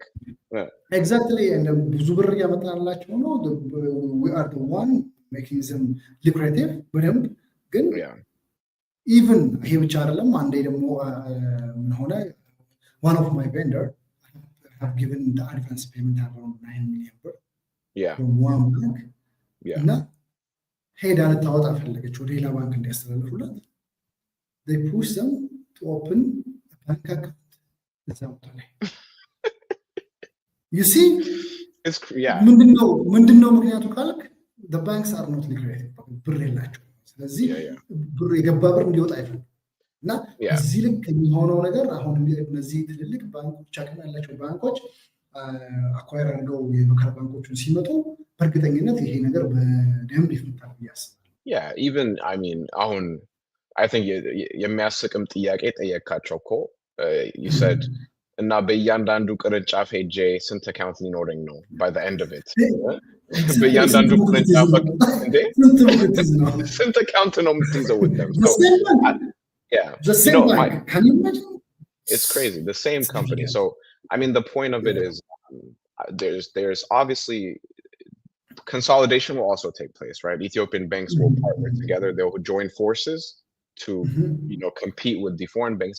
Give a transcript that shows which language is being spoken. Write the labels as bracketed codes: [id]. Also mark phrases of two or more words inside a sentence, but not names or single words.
[en] Exactly, and we are the one making them lucrative, but even one of my vendor have given the advance payment around 9 million birr. From one bank. [am] ሄዳ ልታወጣ ፈለገች ወደ ሌላ ባንክ እንዲያስተላልፉላት [en] they push them to open a bank account [am] እዛ ቦታ ላይ [en] you see [am] ምንድነው ምክንያቱ ካልክ [en] the banks are not liquid [am] ብር የላቸው ስለዚህ ብር የገባ ብር እንዲወጣ አይፈልጉም እና እዚህ ልክ የሚሆነው ነገር አሁን እነዚህ ትልልቅ ባንኮች አቅም ያላቸው ባንኮች አኳየር አድርገው የሎካል ባንኮችን ሲመጡ በእርግጠኝነት ይሄ ነገር በደንብ ይፈታል ብያስባለሁ። [en] even I mean I think [am] የሚያስቅም ጥያቄ ጠየካቸው እኮ [en] you said [am] እና በእያንዳንዱ ቅርንጫፍ ሄጄ ስንት አካውንት ሊኖረኝ ነው [en] by the end of it [am] በእያንዳንዱ ቅርንጫፍ ስንት አካውንት ነው የምትይዘው [en] with them can you imagine? It's crazy, the same company. So I mean the point of it is there's obviously consolidation will also take place, right? Ethiopian banks will partner together. They will join forces to compete with the foreign banks.